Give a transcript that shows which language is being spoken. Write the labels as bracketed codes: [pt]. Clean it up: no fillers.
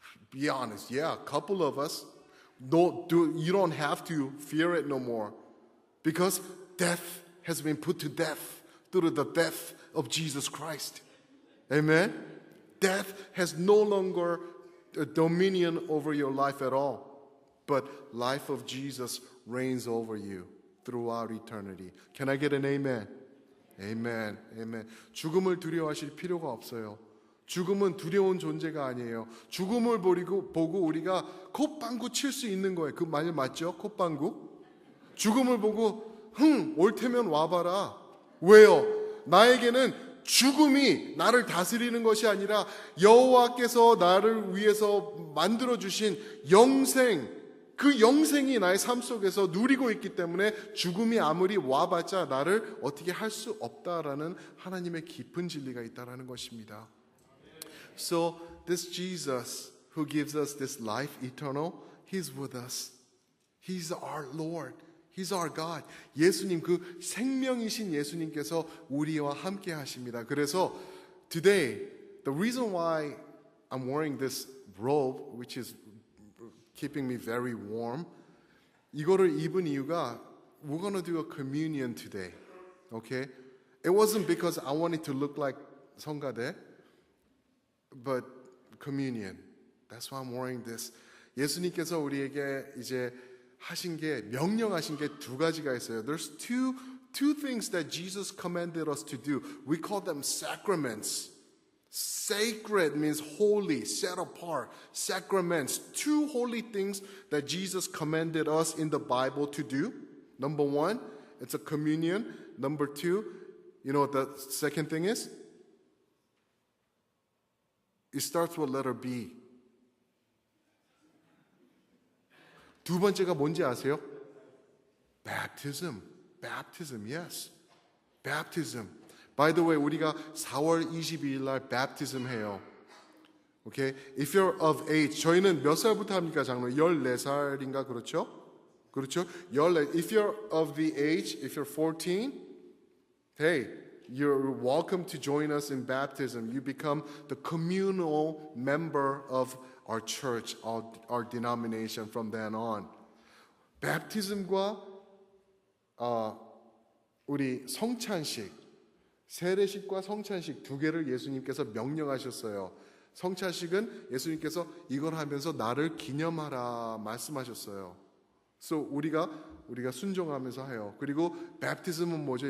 [en] Be honest. Yeah, a couple of us. You don't have to fear it no more because death has been put to death through the death of Jesus Christ. Amen? Death has no longer a dominion over your life at all, but life of Jesus reigns over you. throughout eternity. Can I get an amen? Amen. Amen. [ko] 죽음을 두려워하실 필요가 없어요. 죽음은 두려운 존재가 아니에요. 죽음을 보고 우리가 콧방구 칠 수 있는 거예요. 그 말 맞죠? 콧방구? 죽음을 보고 올 테면 와봐라. 왜요? 나에게는 죽음이 나를 다스리는 것이 아니라 여호와께서 나를 위해서 만들어주신 영생, 그 영생이 나의 삶 속에서 누리고 있기 때문에 죽음이 아무리 와봤자 나를 어떻게 할 수 없다라는 하나님의 깊은 진리가 있다라는 것입니다. [en] So this Jesus who gives us this life eternal, He's with us. He's our Lord. He's our God. [ko] 예수님, 그 생명이신 예수님께서 우리와 함께 하십니다. 그래서 [en] today, the reason why I'm wearing this robe, which is keeping me very warm, [ko] 이거를 입은 이유가 [en] we're going to do a communion today. Okay? It wasn't because I wanted to look like 성가대, but communion. That's why I'm wearing this. [ko] 예수님께서 우리에게 이제 하신 게 명령하신 게 두 가지가 있어요. [en] There's two things that Jesus commanded us to do. We call them sacraments. Sacred means holy, set apart. Sacraments, two holy things that Jesus commanded us in the Bible to do. Number one, it's a communion. Number two, you know what the second thing is? It starts with letter B. [ko] 두 번째가 뭔지 아세요? Baptism. [en] Baptism, yes. Baptism. By the way, [ko] 우리가 4월 22일 날 baptism 해요. [en] Okay? If you're of age, [ko] 저희는 몇 살부터 합니까, 장로? 14살인가 그렇죠? 그렇죠? 14. [en] If you're of the age, if you're 14, hey, you're welcome to join us in baptism. You become the communal member of our church, our denomination from then on. [ko] baptism과 우리 성찬식, 세례식과 성찬식 두 개를 예수님께서 명령하셨어요. 성찬식은 예수님께서 이걸 하면서 나를 기념하라 말씀하셨어요. So 우리가 순종하면서 해요. 그리고 baptism은 뭐죠?